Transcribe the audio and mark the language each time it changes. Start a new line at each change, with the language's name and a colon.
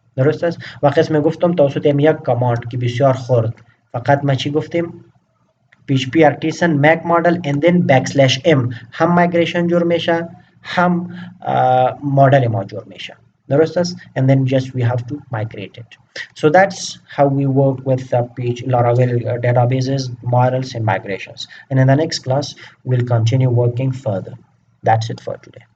Persian: درست است. و قسم گفتم توسط یک کاماند که بسیار خرد. فقط ما چی گفتیم؟ PHP artisan Mac model and then \m هم migration جور میشه هم مدل ما جور میشه. درست است.
English: And then just we have to migrate it. So that's how we work with Laravel databases, models and migrations. And in the next class we'll continue working further. That's it for today.